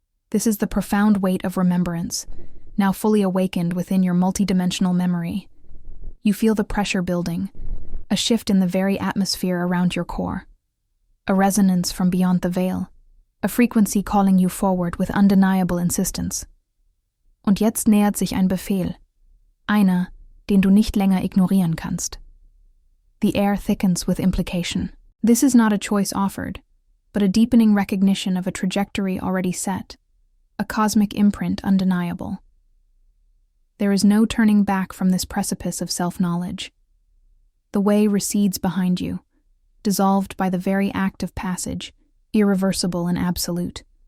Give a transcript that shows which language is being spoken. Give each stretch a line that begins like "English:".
English: This is the profound weight of remembrance, now fully awakened within your multidimensional memory. You feel the pressure building, a shift in the very atmosphere around your core, a resonance from beyond the veil, a frequency calling you forward with undeniable insistence.
German: Und jetzt nähert sich ein Befehl, einer, den du nicht länger ignorieren kannst.
English: The air thickens with implication. This is not a choice offered, but a deepening recognition of a trajectory already set, a cosmic imprint undeniable. There is no turning back from this precipice of self-knowledge. The way recedes behind you, dissolved by the very act of passage, irreversible and absolute.